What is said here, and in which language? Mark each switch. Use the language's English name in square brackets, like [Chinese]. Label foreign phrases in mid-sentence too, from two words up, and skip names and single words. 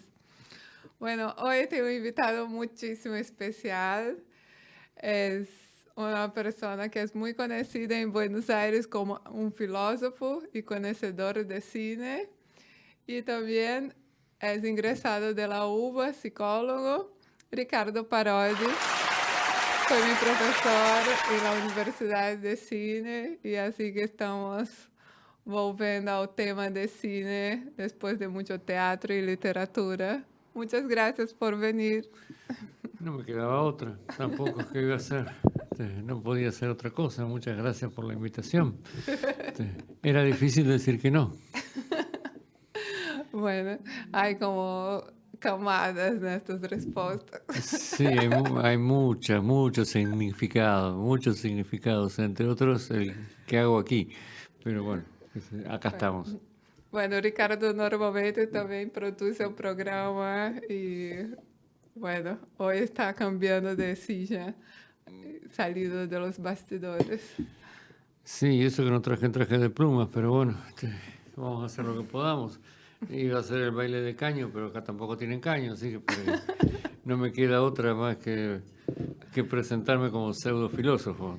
[Spanish] Bueno, hoy tengo un invitado muchísimo especial. Es una persona que es muy conocida en Buenos Aires como un filósofo y conocedor de cine. Y también es ingresado de la UBA, psicólogo, Ricardo Parodi. [Portuguese] Foi mi professor em la Universidade de Cine e assim que estamos volvendo ao tema de cine depois de muito teatro e literatura. [Spanish] Muchas gracias por venir. No me quedaba otra, tampoco es que iba a hacer, no podía hacer otra cosa. Muchas gracias por la invitación. Era difícil decir que no. Bueno, hay como camadas [Portuguese] nestas respostas. [Spanish] Sí, hay muchos significados, entre otros el que hago aquí. Pero bueno, acá estamos. Bueno, [Portuguese] Ricardo normalmente também produz seu programa e, bueno, hoje está [Spanish] cambiando de silla, salido de los bastidores. Sí, eso que no traje traje de plumas, pero bueno, vamos a hacer lo que podamos. Iba a hacer el baile de caño, pero acá tampoco tienen caño, así que no me queda otra más que presentarme como pseudo filósofo.